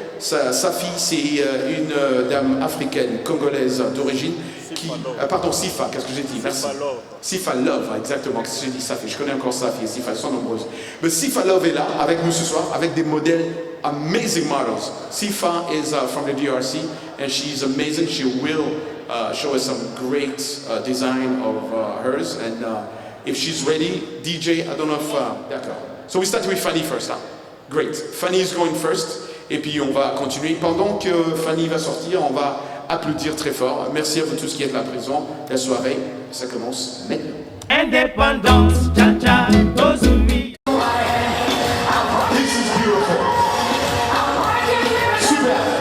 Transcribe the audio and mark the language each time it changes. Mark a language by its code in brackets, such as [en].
[fr] Safi, c'est une dame africaine, congolaise d'origine. Pardon, Sifa, qu'est-ce que j'ai dit? Merci. Sifa Love, exactement. Qu'est-ce que j'ai dit, Safi? Je connais encore Safi et Sifa, elles sont nombreuses. Mais Sifa Love est là avec nous ce soir, avec des modèles [en] amazing models. Sifa is from the DRC and she's amazing. She will show us some great design of hers. And if she's ready, DJ, I don't know if... [fr] D'accord. [en] So we start with Fanny first. Huh? Great. Fanny is going first. [fr] Et puis on va continuer. Pendant que Fanny va sortir, on va applaudir très fort. Merci à vous tous qui êtes là présents. La soirée, ça commence maintenant. Indépendance, cha-cha, Ozumi. [en] This is beautiful. Super.